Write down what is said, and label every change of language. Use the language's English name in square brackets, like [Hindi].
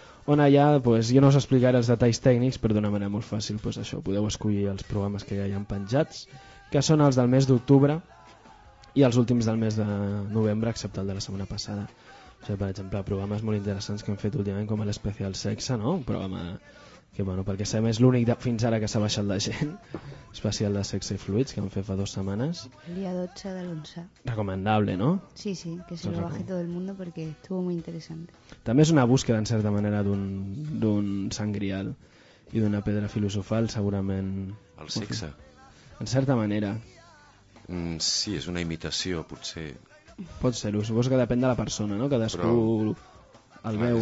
[Catalan] on allà, pues, jo no us explicaré els detalls tècnics, però d'una manera molt fàcil, pues, això, podeu escollir els programes que ja hi ha penjats, que són els del mes d'octubre i els últims del mes de novembre, excepte el de la setmana passada. O sigui, per exemple, programes molt interessants que hem fet últimament, com l'especial sexe, no? Un programa que, bueno, pel que sabem, és l'únic fins ara que s'ha baixat la gent, especial de sexe i fluids, que vam fer fa dues setmanes. El dia 12 de l'11. [Spanish] Recomendable, no? Sí, sí, que se lo baje todo el mundo porque estuvo muy interesante. [Catalan] També és una búsqueda, en certa manera, d'un sangrial i d'una pedra filosofal, segurament... El sexe. En certa manera. Mm, sí, és una imitació, potser... Pot ser-ho, suposo que depèn de la persona, no? Cadascú però, el veu...